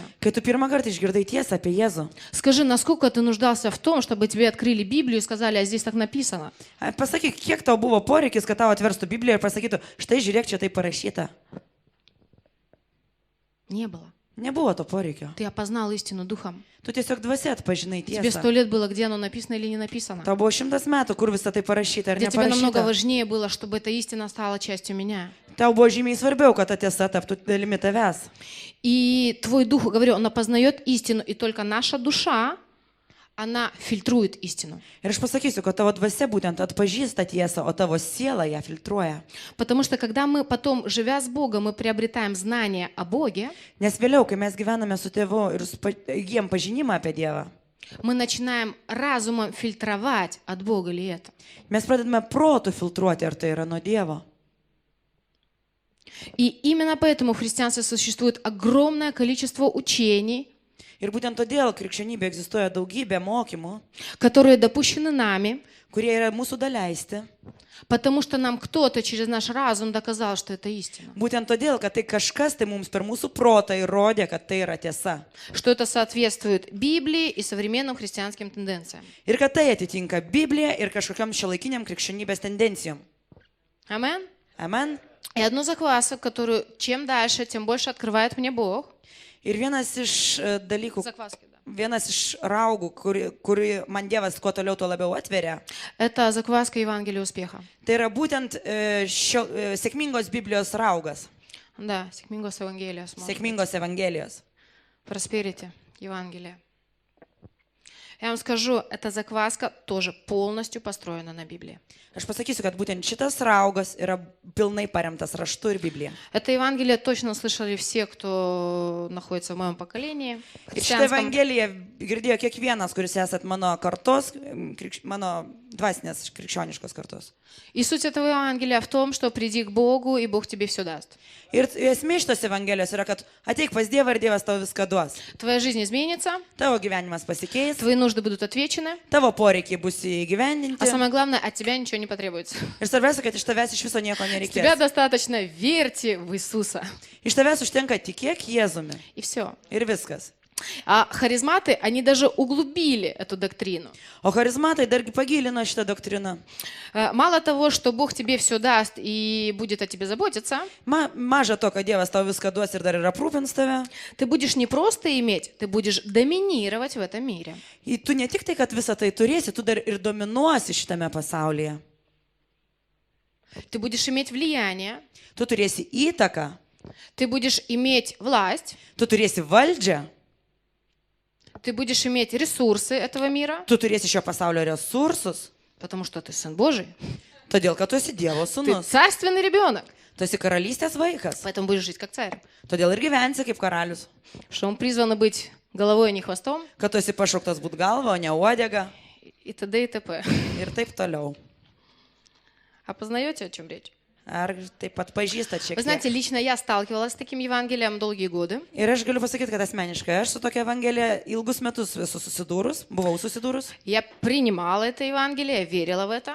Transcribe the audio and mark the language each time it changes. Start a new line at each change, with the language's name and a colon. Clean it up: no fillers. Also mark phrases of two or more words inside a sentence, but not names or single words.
Lithuanian: kai tu pirmą kartą išgirdai tiesą apie Jėzų.
Russian: Скажи, насколько ты нуждался в том, чтобы тебе открыли Библию и сказали: а здесь так написано.
Lithuanian: Pasakyk, kiek tau buvo poreikis, kad tau atverstų Bibliją ir pasakytų, štai žiūrėk, čia tai parašyta.
Russian: Не было.
Lithuanian: Nebuvo to poreikio.
Russian: Ты опознал истину духом.
Lithuanian: Tu tiesiog dvasia atpažinai
Russian: Тебе 100
Lithuanian: tiesą.
Russian: лет было, где оно написано или не написано.
Lithuanian: Tau buvo 100 metų, kur visą tai parašyta ar
Russian: Для тебя намного
Lithuanian: neparašyta.
Russian: важнее было, чтобы эта истина стала частью меня.
Lithuanian: Tau buvo žymiai svarbiau, kad ta tiesa taptų dalimi tavęs.
Russian: И твой дух, говорю, он опознает истину, и только наша душа, она фильтрует истину.
Lithuanian: Ir aš pasakysiu, kad tavo dvasia būtent atpažįsta tiesą, o tavo siela ją filtruoja.
Russian: Потому что когда мы потом, живя с Богом, мы приобретаем знание о Боге,
Lithuanian: Nes vėliau, kai mes gyvename su tėvu ir įgyjam pažinimą apie Dievą,
Russian: мы начинаем разумом фильтровать, от Бога ли это.
Lithuanian: mes pradedame protų filtruoti, ar tai yra nuo Dievo.
Russian: И именно поэтому в христианстве существует огромное количество учений,
Lithuanian: Ir būtent todėl krikščionybė egzistuoja daugybė mokymų,
Russian: которые допущены нами,
Lithuanian: kurie yra mūsų daleisti.
Russian: потому что нам кто-то через наш разум доказал, что это истина,
Lithuanian: Būtent todėl, kad tai kažkas tai mums per mūsų protą įrodė, kad tai yra tiesa.
Russian: что это соответствует Библии и современным христианским тенденциям.
Lithuanian: Ir kad tai atitinka Bibliją ir kažkokiam šiuolaikiniam krikščionybės tendencijom. Amen? Amen.
Russian: И одну закваску, которую чем дальше, тем больше открывает мне Бог.
Lithuanian: Ir vienas iš dalykų,
Russian: Закваски, да.
Lithuanian: vienas iš raugų, kuri man Dievas kuo toliau, tuo labiau atveria,
Russian: Это закваска Евангелия успеха.
Lithuanian: tai yra būtent sėkmingos Biblijos raugas,
Russian: Да, Сикмингос Евангелия.
Lithuanian: sėkmingos Evangelijos.
Russian: Просперити Евангелие. Я вам скажу, эта закваска тоже полностью построена на Библии.
Lithuanian: Aš pasakysiu, kad būtent šitas raugas yra pilnai paremtas raštu ir Biblija.
Russian: Это Евангелие точно слышали все, кто находится в моем поколении.
Lithuanian: Ir šitą Evangeliją girdėjo kiekvienas, kuris esat mano kartos, mano dvasinės krikščioniškos kartos.
Russian: И суть этого Евангелия в том, что приди к Богу, и Бог тебе все даст.
Lithuanian: Ir esmė šitos Evangelijos yra, kad ateik pas Dievą ir Dievas tau viską duos.
Russian: Твоя жизнь изменится,
Lithuanian: Tavo gyvenimas pasikeis,
Russian: твои нужды будут отвечены,
Lithuanian: tavo poreikiai bus
Russian: а
Lithuanian: įgyvendinti.
Russian: самое главное, от тебя ничего не потребуется.
Lithuanian: Ir svarbiausia, kad iš tavęs iš viso nieko
Russian: С тебя
Lithuanian: nereikės.
Russian: достаточно верьте в Иисуса.
Lithuanian: Iš tavęs užtenka tikėk Jėzumi.
Russian: И все.
Lithuanian: Ir viskas.
Russian: А харизматы, они даже углубили эту доктрину.
Lithuanian: O charizmatai dargi pagilino šitą doktriną.
Russian: Мало того, что Бог тебе все даст и будет о тебе заботиться,
Lithuanian: Maža to, kad Dievas tau viską duos ir dar ir aprūpins tave.
Russian: ты будешь не просто иметь, ты будешь доминировать в этом мире.
Lithuanian: Ir tu ne tik tai, kad visą tai turėsi, tu dar ir dominuosi šitame pasaulyje.
Russian: Ты будешь иметь влияние,
Lithuanian: Tu turėsi įtaką,
Russian: ты будешь иметь власть,
Lithuanian: tu turėsi valdžią,
Russian: ты будешь иметь ресурсы этого мира,
Lithuanian: tu turėsi šio pasaulio resursus,
Russian: потому что ты сын Божий.
Lithuanian: todėl, kad tu esi Dievo
Russian: Ты
Lithuanian: sūnus.
Russian: царственный ребенок,
Lithuanian: Tu esi karalystės vaikas,
Russian: поэтому будешь жить как царь.
Lithuanian: todėl ir gyvensi kaip karalius.
Russian: Что он призван быть головой, а не хвостом,
Lithuanian: Kad tu esi pašauktas būt galva, o ne uodega
Russian: и т.д. и т.п.
Lithuanian: ir taip toliau.
Russian: А познаете, о чем речь?
Lithuanian: Ar taip pat pažįstat šiek
Russian: Вы
Lithuanian: tiek?
Russian: знаете, лично я сталкивалась с таким Евангелием долгие годы.
Lithuanian: Ir aš galiu pasakyti, kad asmeniškai aš su tokia Evangelija ilgus metus esu buvau susidūrus.
Russian: Я принимала это Евангелие, я верила в это.